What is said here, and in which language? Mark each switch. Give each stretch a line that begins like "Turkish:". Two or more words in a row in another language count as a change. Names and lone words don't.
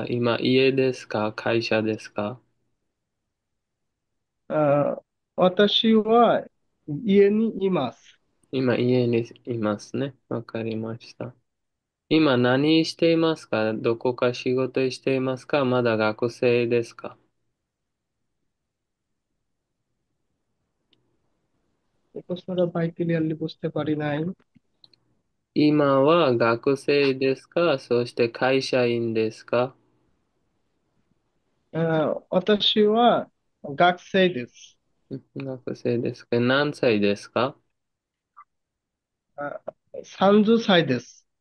Japanese: 今、家ですか？会社ですか？私は家にいます。今、家にいますね。わかりました。今、何していますか？どこか仕事していますか？まだ学生ですか？
Bangla: এই প্রশ্নটা ভাই ক্লিয়ারলি বুঝতে পারি নাই।
Japanese: 今は学生ですか？そして会社員ですか？私は学生です。学生ですか？何歳ですか？あ、30歳です。